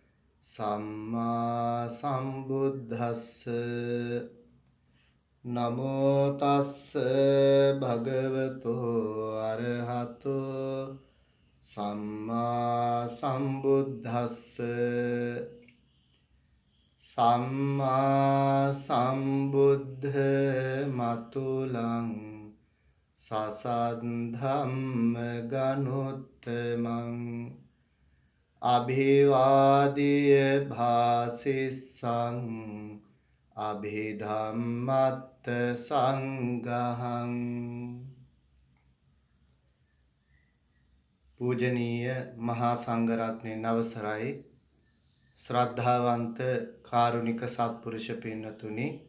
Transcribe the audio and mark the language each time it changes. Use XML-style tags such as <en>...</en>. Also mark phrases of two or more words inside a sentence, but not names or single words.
<pi>සම්මා සම්බුද්දස්ස නමෝ තස්ස භගවතෝ අරහතෝ සම්මා සම්බුද්දස්ස සම්මා සම්බුද්ධ මතුලං සසද්ධම්ම ගනුත්තමං අභිවාදිය භාසිස්සං අභිධම්මත්ත සංඝහං</pi> <si>පූජනීය මහා සංඝරත්නයන් අවසරයි ශ්‍රද්ධාවන්ත කාරුණික සත්පුරුෂ පින්නතුනි</si>